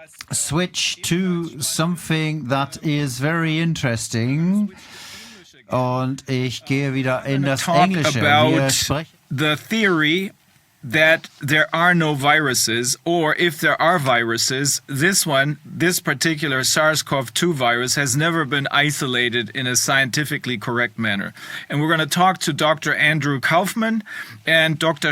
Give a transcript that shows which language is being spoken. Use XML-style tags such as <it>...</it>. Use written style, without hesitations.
<en>switch to something that is very interesting.</en> <de>Und ich gehe wieder in das Englische. Wir sprechen</de> <en>the theory that there are no viruses, or if there are viruses, this particular SARS-CoV-2 virus has never been isolated in a scientifically correct manner. And we're going to talk to Dr. Andrew Kaufman and Dr.</en>